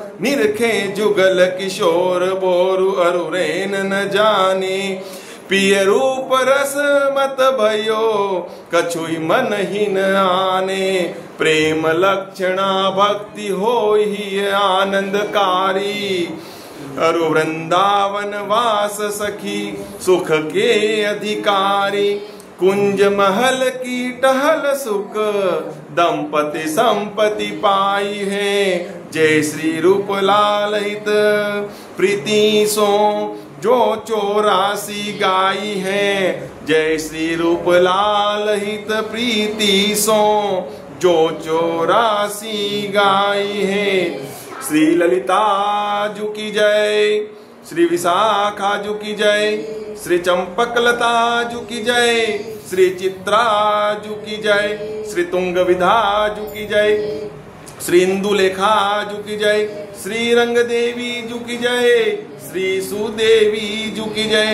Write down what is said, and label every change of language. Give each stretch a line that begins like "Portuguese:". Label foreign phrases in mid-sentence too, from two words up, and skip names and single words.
Braj: निरखे जुगल किशोर बोरु अरुरेन न जाने, पिय रूप रस मत भयो कछुई मन ही न आने। प्रेम लक्षणा भक्ति होई आनंदकारी, अरु वृंदावन वास सखी सुख के अधिकारी। कुंज महल की टहल सुख दंपति संपत्ति पाई है। जय श्री रूप लाल हित प्रीति सो जो 84 गाई है। जय श्री रूप लाल हित प्रीति सो जो 84 गाई है।
Hindi: श्री ललिता जू की जय, श्री विशाखा जू की जय, श्री चंपकलता जू की जय, श्री चित्रा जू की जय, श्री तुंग विधा जू की जय, श्री इंदुलेखा जू की जय, श्री रंग देवी जू की जय, श्री सुदेवी जू की जय।